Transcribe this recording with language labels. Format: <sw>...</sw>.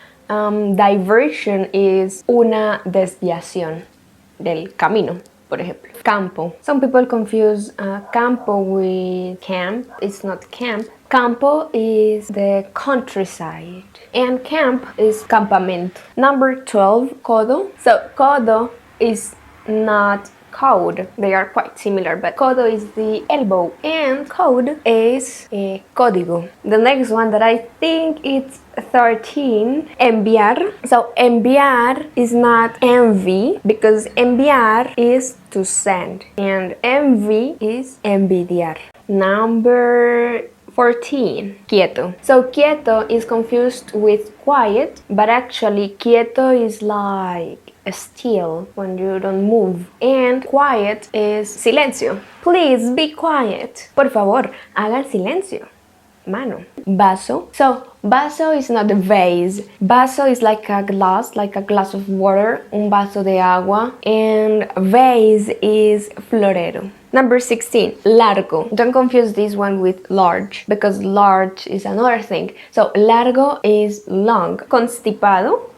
<en>Diversion is</en> <es>una desviación del camino, por ejemplo. Campo.</es> <en>Some people confuse campo with camp. It's not camp. Campo is the countryside and camp is campamento. Number 12, codo. So codo is not code. They are quite similar, but codo is the elbow and code is código. The next one that I think it's 13, enviar. So enviar is not envy because enviar is to send and envy is envidiar. Number 14. Quieto. So quieto is confused with quiet, but actually quieto is like still when you don't move, and quiet is silencio. Please be quiet.</en> <es>Por favor, haga el silencio.</es> <en>Mano. Vaso. So vaso is not a vase. Vaso is like a glass of water,</en> <es>un vaso de agua,</es> <en>and vase is florero. Number 16, largo. Don't confuse this one with large, because large is another thing. So largo is long. Constipado.</en>